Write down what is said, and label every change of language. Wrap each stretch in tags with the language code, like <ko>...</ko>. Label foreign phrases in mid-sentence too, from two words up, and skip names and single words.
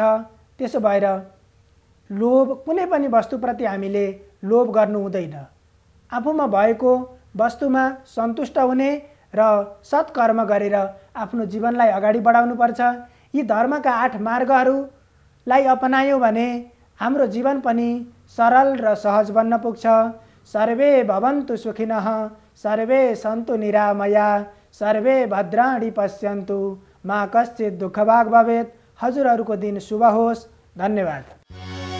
<ne>त्यसो भएर लोभ, कुनै पनि वस्तुप्रति हामीले लोभ गर्नु हुँदैन। आफूमा भएको वस्तुमा सन्तुष्ट हुने र सत्कर्म गरेर आफ्नो जीवनलाई अगाडि बढाउनुपर्छ। यी धर्मका 8 मार्गहरूलाई अपनायौँ भने हाम्रो जीवन पनि सरल र सहज बन्न पुग्छ।</ne> <sa>सर्वे भवन्तु सुखिनः, सर्वे सन्तु निरामया, सर्वे भद्राणि पश्यन्तु, मा कश्चित् दुःखभाग् भवेत्।</sa> <ne>हजुरहरूको दिन शुभ होस्। धन्यवाद।</ne>